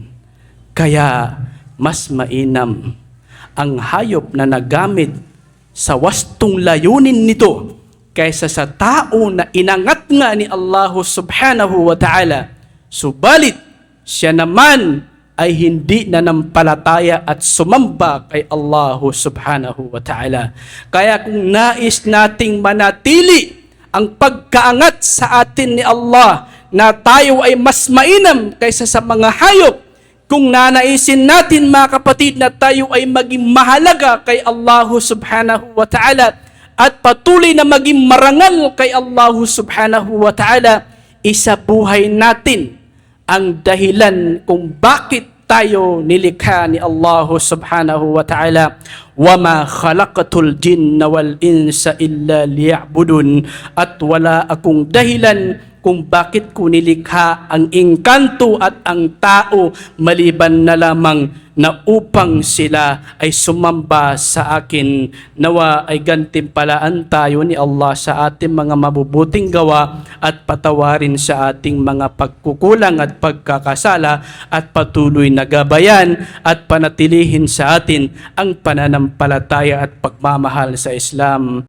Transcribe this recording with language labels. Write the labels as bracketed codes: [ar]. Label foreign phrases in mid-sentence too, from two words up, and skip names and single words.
[tl] Kaya mas mainam ang hayop na nagamit sa wastong layunin nito kaysa sa tao na inangat nga ni Allah [ar] سبحانه وتعالى, [tl] subalit siya naman ay hindi nanampalataya at sumamba kay Allah [ar] سبحانه وتعالى. [tl] Kaya kung nais nating manatili ang pagkaangat sa atin ni Allah, na tayo ay mas mainam kaysa sa mga hayop, kung nanaisin natin mga kapatid na tayo ay maging mahalaga kay Allah [ar] سبحانه وتعالى, [tl] at patuloy na maging marangal kay Allah [ar] سبحانه وتعالى, [tl] isabuhay natin ang dahilan kung bakit tayo nilikha ni Allah [ar] سبحانه وتعالى. وَمَا خَلَقَتُ الْجِنَّ وَالْإِنسَ إِلَّا لِيَعْبُدُونَ, [tl] at wala akong dahilan kung bakit ko nilikha ang engkanto at ang tao maliban na lamang na upang sila ay sumamba sa akin. Nawa ay gantimpalaan tayo ni Allah sa ating mga mabubuting gawa at patawarin sa ating mga pagkukulang at pagkakasala, at patuloy na gabayan at panatilihin sa atin ang pananampalataya at pagmamahal sa Islam.